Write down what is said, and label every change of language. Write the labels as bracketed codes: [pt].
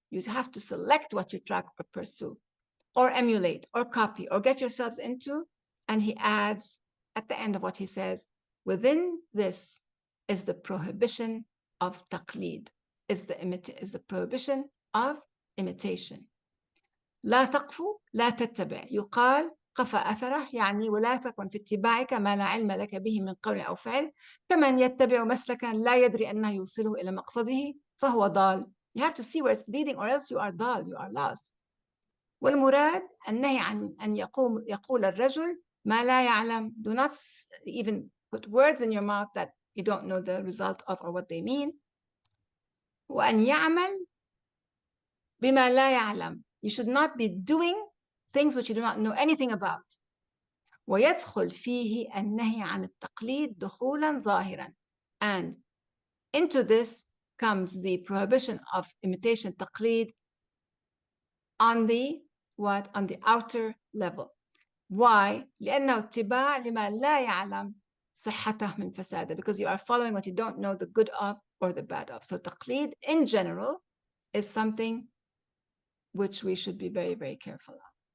[en] You have to select what you track or pursue, or emulate, or copy, or get yourselves into. And he adds at the end of what he says, within this is the prohibition of taqlid, is the prohibition of imitation. [ar] لا تقف لا تتبع. يقال قفى أثره، يعني ولا تكن في اتباعك ما لا علم لك به من قول أو فعل، كمن يتبع مسلكا لا يدري أنه يوصله إلى مقصده فهو ضال. [en] You have to see where it's leading, or else you are ضال, you are lost. [ar] والمراد النهي عن أن يقول الرجل ما لا يعلم. [en] Do not even put words in your mouth that you don't know the result of or what they mean. [ar] وأن يعمل بما لا يعلم. [en] You should not be doing things which you do not know anything about. [ar] ويدخل فيه النهي عن التقليد دخولا ظاهرا. [en] And into this comes the prohibition of imitation, taqlid, on the what? On the outer level. Why? [ar] لأنه اتباع لما لا يعلم صحته من فساده. [en] Because you are following what you don't know the good of or the bad of. So taqlid in general is something which we should be very, very careful of.